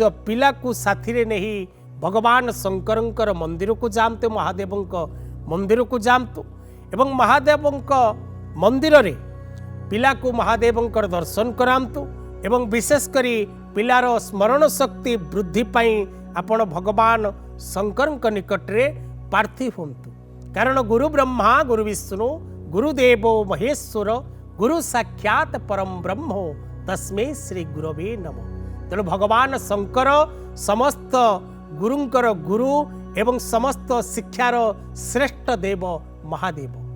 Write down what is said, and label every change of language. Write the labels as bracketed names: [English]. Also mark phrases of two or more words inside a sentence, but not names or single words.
[Odia] ପିଲାକୁ ସାଥିରେ ନେଇ ଭଗବାନ ଶଙ୍କରଙ୍କର ମନ୍ଦିରକୁ ଯାଆନ୍ତେ ମହାଦେବଙ୍କ ମନ୍ଦିରକୁ ଯାଆନ୍ତୁ ଏବଂ ମହାଦେବଙ୍କ ମନ୍ଦିରରେ ପିଲାକୁ ମହାଦେବଙ୍କର ଦର୍ଶନ କରାନ୍ତୁ ଏବଂ ବିଶେଷ କରି ପିଲାର ସ୍ମରଣ ଶକ୍ତି ବୃଦ୍ଧି ପାଇଁ ଆପଣ ଭଗବାନ ଶଙ୍କରଙ୍କ ନିକଟରେ ପ୍ରାର୍ଥୀ ହୁଅନ୍ତୁ କାରଣ [Sanskrit] गुरु ब्रह्मा गुरु विष्णु गुरुदेवो महेश्वर गुरु साक्षात परम ब्रह्मो तस्मै श्री गुरवे नमः। [Odia] ତେଣୁ ଭଗବାନ ଶଙ୍କର ସମସ୍ତ ଗୁରୁଙ୍କର ଗୁରୁ ଏବଂ ସମସ୍ତ ଶିକ୍ଷାର ଶ୍ରେଷ୍ଠ ଦେବ ମହାଦେବ।